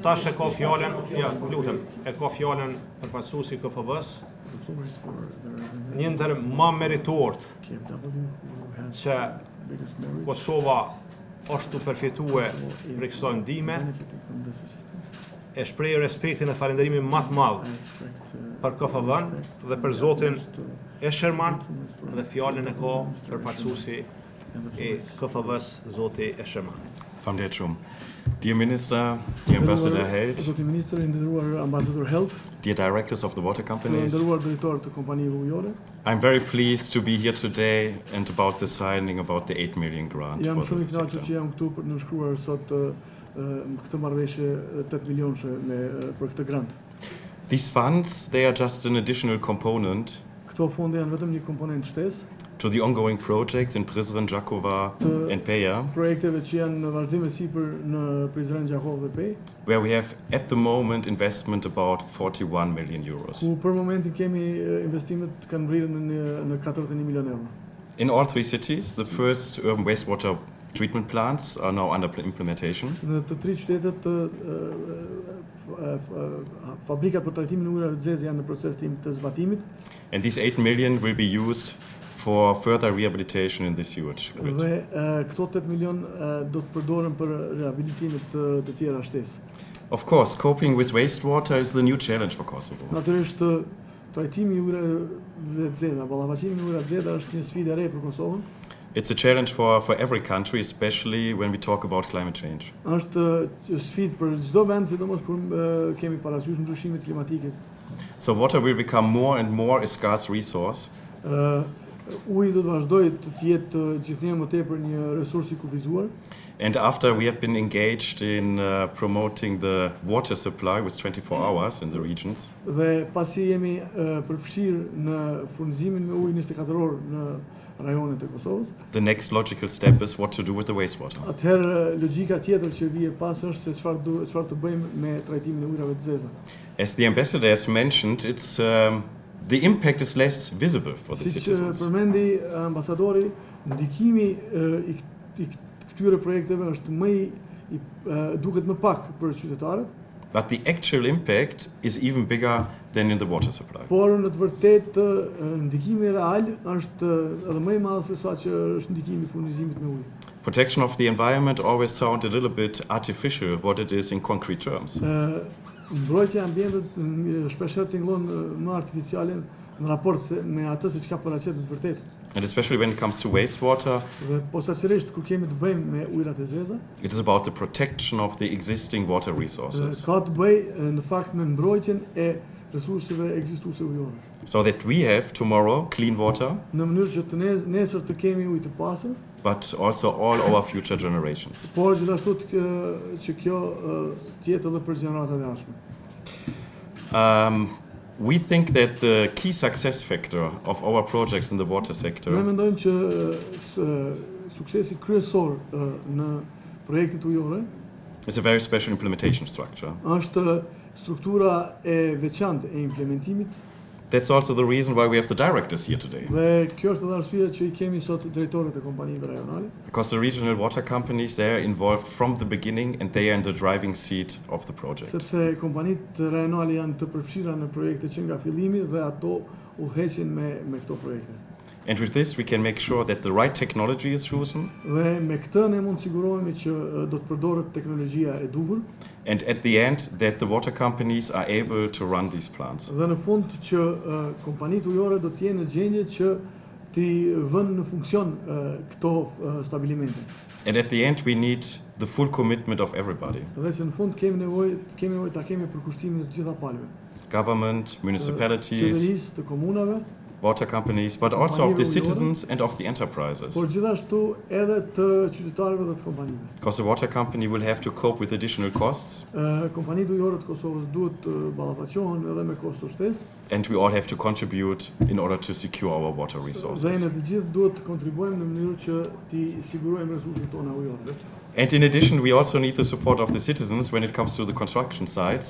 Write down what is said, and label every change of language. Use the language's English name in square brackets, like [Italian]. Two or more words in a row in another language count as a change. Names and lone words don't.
[Albanian] Tash e ka fjalën, ja, lutem, e ka fjalën përfaqësuesi i KFV-s, një ndër më meritorët që Kosova është të përfitue për kësaj ndihme, e shpreh respektin e falënderimin më të madh për KFV-n dhe për zotin Esherman dhe fjalën e ka përfaqësuesi i KFV-s, zoti Esherman. [English] Foundation. Dear Minister, dear Ambassador Held, [Albanian] Zoti ministër, i nderuar ambasador Held, [English] dear directors of the water [Albanian] të [English] companies, [Albanian] nderuar drejtorë të kompanive ujore, [English] I'm very pleased to be here today and about the signing about the 8 million grant [Albanian] jam [English] for [Albanian] shumë i [English] the [Albanian] kënaqur që [English] sector. [Albanian] jam këtu për të nënshkruar sot këtë marrëveshje 8 milionëshe për këtë grant. [English] These funds, they are just an additional component [Albanian] Këto fonde janë vetëm një komponent shtesë [English] to the ongoing projects in Prizren, Gjakova and Peja, [Albanian] projekteve që janë në vazhdim e sipër në Prizren, Gjakovë dhe Pej, [English] where we have at the moment investment about 41 million euros. [Albanian] ku për momentin kemi investimet kanë mbrirë në 41 milion euro. [English] In all three cities, the first urban wastewater treatment plants are now under implementation. [Albanian] Në të tri qytetet fabrikat për trajtimin e ujërave të zezë janë në proces të zbatimit. [English] And these 8 million will be used for further rehabilitation in the sewage grid. [Albanian] Dhe këto 8 milion do të përdoren për rehabilitimet të tjera shtesë. [English] Of course, coping with wastewater is the new challenge for Kosovo. [Albanian] Natyrisht trajtimi i ujërave të zeza, ballafaqimi i ujërave të zeza është një sfidë e re për Kosovën. [English] It's a challenge for every country, especially when we talk about climate change. [Albanian] Është sfidë për çdo vend, sidomos kur kemi parasysh ndryshimet klimatike. [English] So water will become more and more a scarce resource. [Albanian] Uji do të vazhdojë të jetë gjithnjë më tepër një resurs i kufizuar. [English] And after we have been engaged in promoting the water supply with 24 hours in the regions, [Albanian] Dhe pasi jemi përfshirë në furnizimin me ujë 24 orë në rajonet e Kosovës, [English] the next logical step is what to do with the wastewater. [Albanian] atëherë logjika tjetër që vije pas është se çfarë të bëjmë me trajtimin e ujërave të zeza. [English] As the ambassador has mentioned, it's the impact is less visible for the [Albanian] Siç [English] citizens. [Albanian] përmendi ambasadori, ndikimi i këtyre projekteve është duket më pak për qytetarët, [English] But the actual impact is even bigger than in the water supply. [Albanian] por në të vërtetë ndikimi real është edhe më i madh se sa që është ndikimi i furnizimit me ujë. [English] Protection of the environment always sounds a little bit artificial what it is in concrete terms. [Albanian] Mbrojtja e ambientit shpeshherë tingëllon më artificiale në raport me atë se çka paraqet në të vërtetë. [English] And especially when it comes to wastewater, [Albanian] Dhe posaçërisht kur kemi të bëjmë me ujërat e zeza, [English] it is about the protection of the existing water resources. [Albanian] ka të bëjë në fakt me mbrojtjen e resurseve ekzistuese ujore. [English] so that we have tomorrow clean water, [Albanian] Në mënyrë që të nesër të kemi ujë të pastër, [English] but also all our future generations. [Albanian] por gjithashtu që kjo të jetë edhe për gjeneratat e ardhshme. [English] We think that the key success factor of our projects in the water [Albanian] Ne [English] sector [Albanian] mendojmë që suksesi kryesor në projektet ujore [English] is a very special implementation structure. [Albanian] është struktura e veçantë e implementimit. [English] That's also the reason why we have the directors here today, [Albanian] Dhe kjo është edhe arsyeja që I kemi sot drejtorët e kompanive rajonale, [English] because the regional water companies, they are involved from the beginning and they are in the driving seat of the project. [Albanian] sepse kompanitë rajonale janë të përfshira në projekte që nga fillimi dhe ato udhëheqin me këto projekte. [English] And with this, we can make sure that the right technology is chosen, [Albanian] Dhe me këtë ne mund të sigurohemi që do të përdoret teknologjia e duhur [English] and at the end, that the water companies are able to run these plants. [Albanian] dhe në fund që kompanitë ujore do të jenë në gjendje që t'i vënë në funksion këto stabilimente. [English] And at the end, we need the full commitment of everybody, [Albanian] Dhe që në fund kemi nevojë ta kemi përkushtimin e të gjitha palëve. [English] government, municipalities, [Albanian] Qeverisë, të komunave, [English] water companies, but also of the citizens and of the enterprises. [Albanian] por gjithashtu edhe të qytetarëve dhe të kompanive. [English] Because the water company will have to cope with additional costs, [Albanian] Kompanitë ujore të Kosovës duhet të ballafaqohen edhe me kosto shtesë, [English] and we all have to contribute in order to secure our water [Albanian] dhe [English] resources. [Albanian] ne të gjithë duhet të kontribuojmë në mënyrë që t'i sigurojmë resurset tona ujore. [English] And in addition, we also need the support of the citizens when it comes to the construction sites,